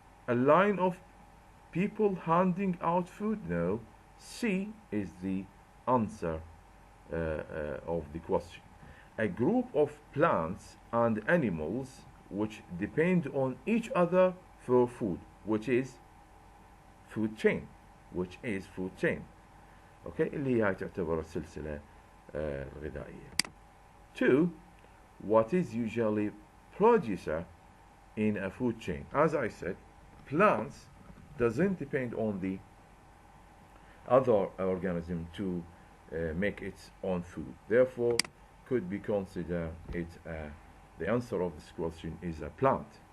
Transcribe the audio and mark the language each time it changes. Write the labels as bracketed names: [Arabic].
[English] A line of people handing out food? No. C is the answer of the question. A group of plants and animals which depend on each other for food, which is food chain. which is food chain. [Arabic] اوكي اللي هي تعتبر السلسلة الغذائية. [English] 2. What is usually producer in a food chain? As I said, plants doesn't depend on the other organism to make its own food. Therefore, could be considered the answer of this question is a plant.